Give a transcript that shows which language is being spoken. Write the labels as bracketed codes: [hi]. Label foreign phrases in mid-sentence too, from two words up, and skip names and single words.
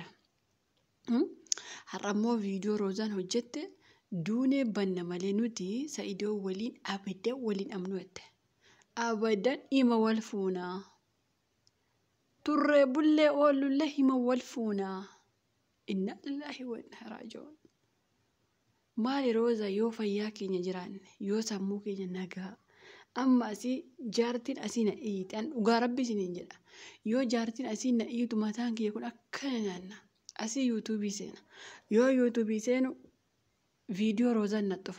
[om] Har'ammoo viidiyoo Roozaan hojjette duunee banna malee nuti Sa'idoo waliin abadan waliin amnuutte. Abadan hima wal fuunaa. Turree bullee oolullee hima wal fuunaa. [ar] إنا لله وإنا إليه راجعون. [om] Maali Roozaa yoo fayyaa keenya jiraanne yoo sammuu keenya nagaa amma asii jaartiin asii na dhiitan dhugaa Rabbi isiniin jedha. Yoo jaartiin asii na dhiitu mataan kiyya kun akkana naanna. Asii yuutuubii seena. Yoo yuutuubii seenu viidiyoo Roozaan na dhufa.